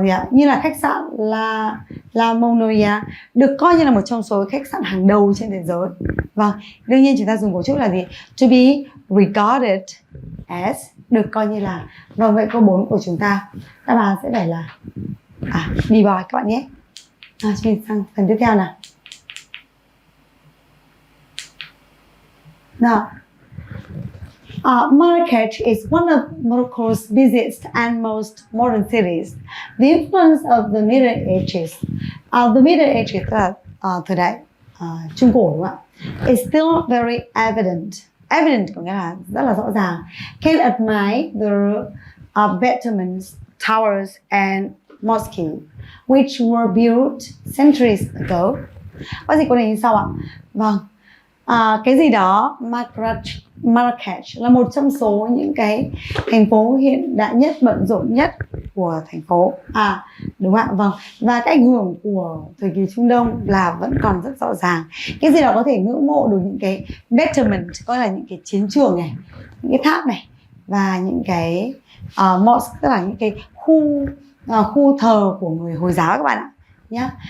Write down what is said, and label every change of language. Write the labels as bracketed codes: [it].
[vi] Như là khách sạn La Montagne được coi như là một trong số khách sạn hàng đầu trên thế giới. Vâng, đương nhiên chúng ta dùng cấu trúc là gì? [en] To be regarded as, [vi] được coi như là. Vâng, vậy câu 4 của chúng ta đáp án sẽ phải là be boy các bạn nhé. Chúng mình sang phần tiếp theo nào. [en] Now, Marrakech is one of Morocco's busiest and most modern cities. The influence of the Middle Ages, the Middle Ages [vi] là thời đại Trung cổ đúng không ạ? [en] Is still very evident. [vi] Evident có nghĩa là rất là rõ ràng. [en] Can admire the battlements, towers and mosques, which were built centuries ago. [vi] Có gì câu này như sau ạ? Vâng. Cái gì đó Marrakech là một trong số những cái thành phố hiện đại nhất, bận rộn nhất của thành phố. Đúng ạ, vâng. Và cái ảnh hưởng của thời kỳ Trung Đông là vẫn còn rất rõ ràng. Cái gì đó có thể ngưỡng mộ được những cái battlement, coi là những cái chiến trường này, những cái tháp này và những cái mosque, tức là những cái khu thờ của người Hồi giáo các bạn ạ nhé.